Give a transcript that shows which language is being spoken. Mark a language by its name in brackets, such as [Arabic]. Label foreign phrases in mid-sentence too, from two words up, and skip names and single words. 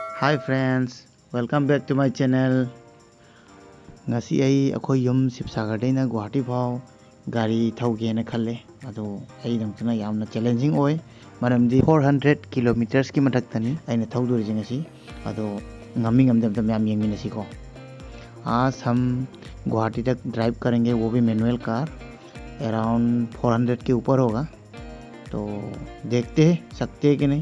[English] Hi friends, welcome back to my channel. [Manipuri] Ngasi ai akhoi yum Sibsagar daina Guwahati phau gari thauge na khalle ado ai dangtuna yamna challenging oi maramdi 400 kilometers ki mathakta ni aina thauduri jingasi ado ngami ngamdam tam yam yengminasi ko [Hindi] आज हम गुवाहाटी तक ड्राइव करेंगे, वो भी [English] manual car around [Hindi] 400 के ऊपर होगा। तो देखते हैं सकते हैं कि नहीं।